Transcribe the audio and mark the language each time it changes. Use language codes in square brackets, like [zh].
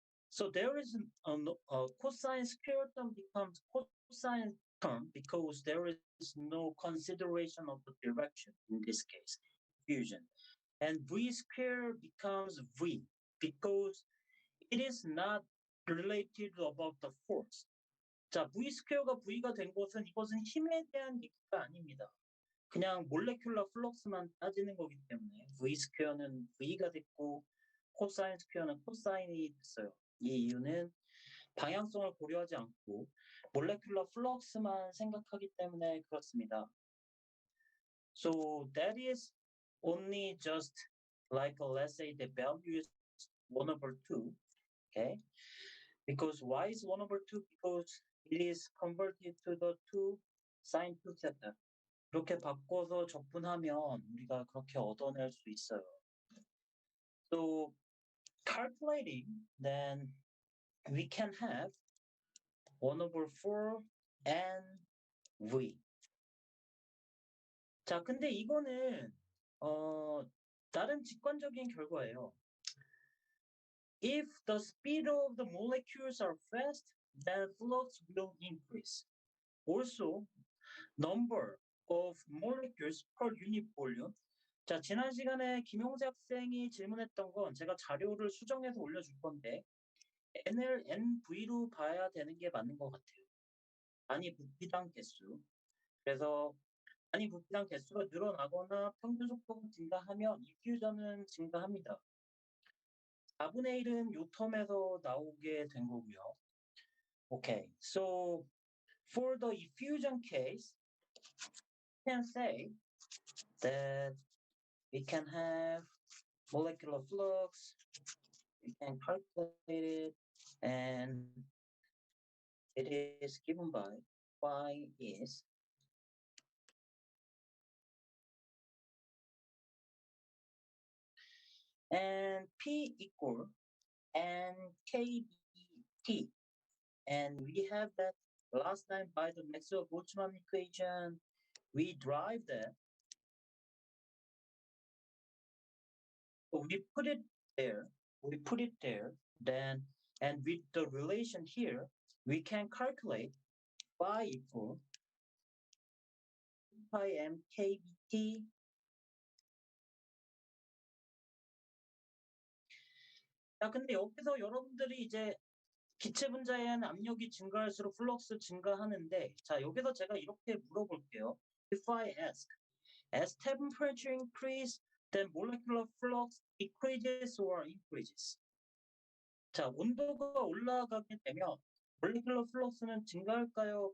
[en] So there is a cosine square term becomes cosine term because there is no consideration of the direction in this case, fusion. And v square becomes v because it is not related about the force. [ko] 자, v 스퀘어가 v가 된 것은 이것은 힘에 대한 얘기가 아닙니다. 그냥 몰레큘러 플럭스만 따지는 거기 때문에 v 스퀘어는 v가 됐고 코사인 스퀘어는 코사인이 됐어요. 이 이유는 방향성을 고려하지 않고 몰레큘러 플럭스만 생각하기 때문에 그렇습니다. [en] So that is only just like let's say the value is 1/2, okay? Because y is 1/2 because it is converted to the 2 sine 2 theta. [ko] 그렇게 바꿔서 접근하면 우리가 그렇게 얻어낼 수 있어요. [en] So calculating, then we can have 1/4 NV. [ko] 자, 근데 이거는 다른 직관적인 결과예요. [en] If the speed of the molecules are fast, then flux will increase. Also, number of molecules per unit volume. [ko] 자, 지난 시간에 김용재 학생이 질문했던 건 제가 자료를 수정해서 올려줄 건데 N을 NV로 봐야 되는 게 맞는 것 같아요. 단위 부피당 개수. 그래서 단위 부피당 개수가 늘어나거나 평균 속도가 증가하면 이퓨전은 증가합니다. 4분의 1은 요 텀에서 나오게 된 거고요. [en] Okay, so for the effusion case, we can say that we can have molecular flux, we can calculate it, and it is given by phi is and P equal NKBT. And we have that last time by the Maxwell-Boltzmann equation, we derive that. So we put it there, then, and with the relation here, we can calculate phi equal pi mkbt. [ko] 자, 근데 여기서 여러분들이 이제 기체 분자에는 압력이 증가할수록 플럭스 증가하는데, 자, 여기서 제가 이렇게 물어볼게요. [en] If I ask, as temperature increase, then molecular flux decreases or increases? [ko] 자, 온도가 올라가게 되면 molecular flux는 증가할까요?